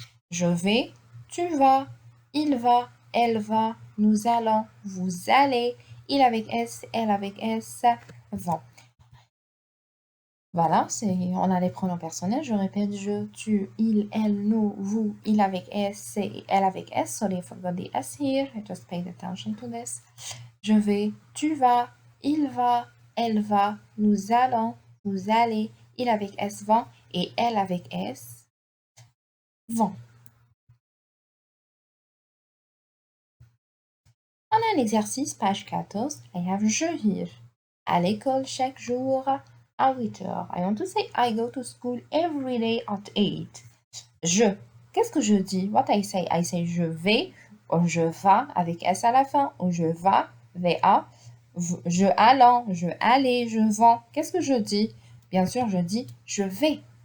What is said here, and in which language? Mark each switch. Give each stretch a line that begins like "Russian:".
French: Je vais, tu vas, il va, elle va. Nous allons, vous allez. Il avec S, elle avec S vont. Voilà, on a les pronoms personnels. Je répète, je, tu, il, elle, nous, vous, il avec S et elle avec S.
English: Sorry, I forgot the S here. I just paid attention to this.
French: Je vais, tu vas, il va, elle va, nous allons, vous allez, il avec S vont et elle avec S vont. On a un exercice, page 14.
English: I have je here.
French: À l'école chaque jour à 8 heures.
English: I want to say I go to school every day at 8.
French: Je. Qu'est-ce que je dis?
English: What I say? I say
French: je vais ou je vas avec S à la fin ou je vas, VA. Je allons, je allais, je vends. Qu'est-ce que je dis? Bien sûr, je dis je vais.